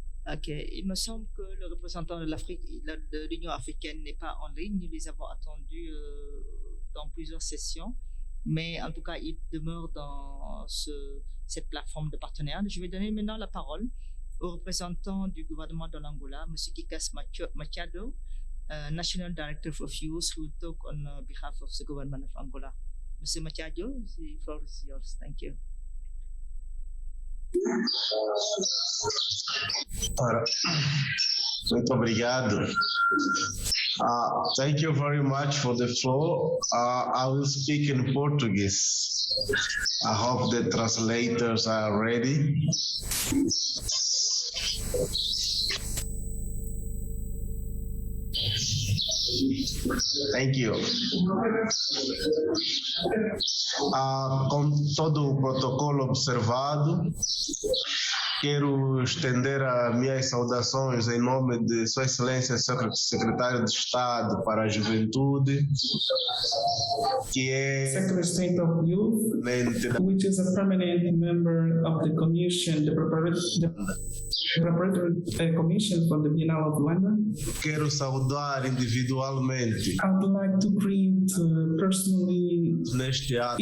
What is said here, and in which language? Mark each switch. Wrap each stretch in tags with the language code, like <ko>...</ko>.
<fr>Ok, il me semble que le représentant de l'Union africaine n'est pas en ligne. Nous les avons attendus dans plusieurs sessions, mais en tout cas, il demeure dans cette plateforme de partenaires. Je vais donner maintenant la parole au représentant du gouvernement de l'Angola, M.</fr> <en>Kikas Machado, National Director of Youth, who will talk on behalf of the government of Angola. Mr. Machado, the floor is yours. Thank you.</en> <pt>Muito obrigado.</pt> <en>Thank you very much for the floor. I will speak in Portuguese. I hope the translators are ready. Thank you.</en> <pt>Com todo o protocolo observado, quero estender as minhas saudações em nome de Sua Excelência Secretário de Estado para a Juventude, que é</pt> <en>Secretary of State of Youth, which is a permanent member of the commission, the preparatory commission for the Bienal of London.</en> <pt>Quero saudar individualmente</pt> <en>I would like to greet personally</en> <pt>neste ato</pt>